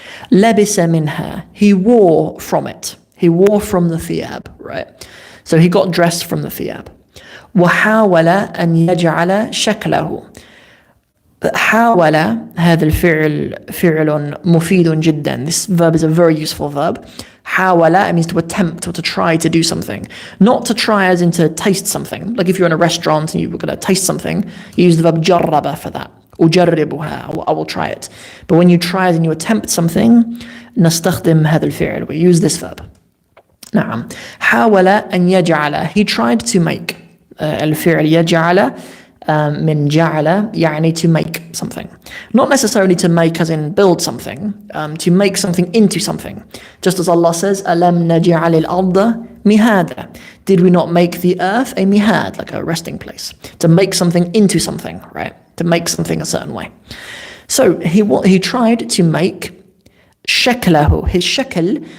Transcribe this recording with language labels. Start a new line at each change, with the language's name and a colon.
Arabic: لبس منها.
English: He wore from it. He wore from the thiyab, right? So he got dressed from the thiyab.
Arabic: وحاول أن يجعل شكله. حاول هذا الفعل فعل مفيد جدا.
English: This verb is a very useful verb. حاول, it means to attempt or to try to do something. Not to try as in to taste something. Like if you're in a restaurant and you're going to taste something, you use the verb جرب for that. أجربها, I will try it. But when you try as in you attempt something,
Arabic: نستخدم هذا الفعل.
English: We use this verb. نعم.
Arabic: حاول أن يجعل.
English: He tried to make.
Arabic: الفعل يجعل من جعل يعني
English: to make something. Not necessarily to make as in build something, to make something into something. Just as Allah says,
Arabic: أَلَمْ نَجْعَلِ الْأَرْضَ مِهَادًا.
English: Did we not make the earth a mihad, like a resting place? To make something into something, right? To make something a certain way. So he tried to make shaklahu, his shakl.